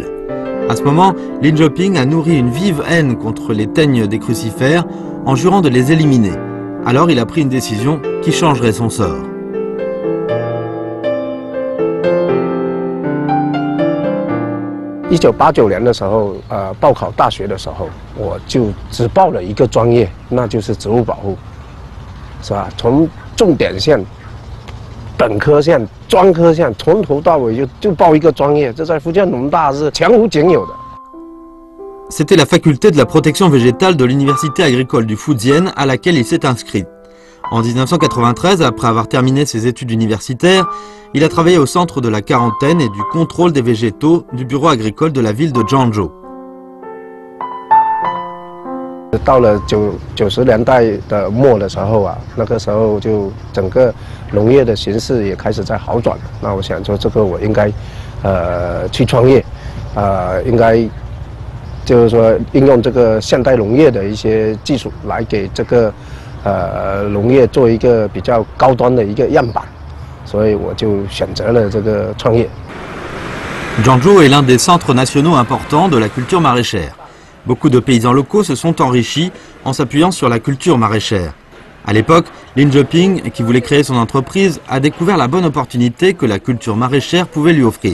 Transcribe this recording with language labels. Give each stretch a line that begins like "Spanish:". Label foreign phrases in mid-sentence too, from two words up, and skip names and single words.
French: À ce moment, Lin Jioping a nourri une vive haine contre les teignes des crucifères en jurant de les éliminer. Alors il a pris une décision qui changerait son sort.
Chinese: En 1989 年的时候，报考大学的时候，我就只报了一个专业，那就是植物保护，是吧？从重点线。本科线、专科线，从头到尾就报一个专业，这在福建农大是前无仅有的。
French: C'était la faculté de la protection végétale de l'université agricole du Fujian à laquelle il s'est inscrit. En 1993, après avoir terminé ses études universitaires, il a travaillé au centre de la quarantaine et du contrôle des végétaux du bureau agricole de la ville de Zhangzhou.
Chinese: 到了90年代的末的时候啊，那个时候就整个农业的形势也开始在好转。那我想说，这个我应该去创业，应该就是说应用这个现代农业的一些技术来给这个农业做一个比较高端的一个样板，所以我就选择了这个创业。
French: Zhangzhou est l'un des centres nationaux importants de la culture maraîchère. Beaucoup de paysans locaux se sont enrichis en s'appuyant sur la culture maraîchère. À l'époque, Lin Je-ping, qui voulait créer son entreprise, a découvert la bonne opportunité que la culture maraîchère pouvait lui offrir.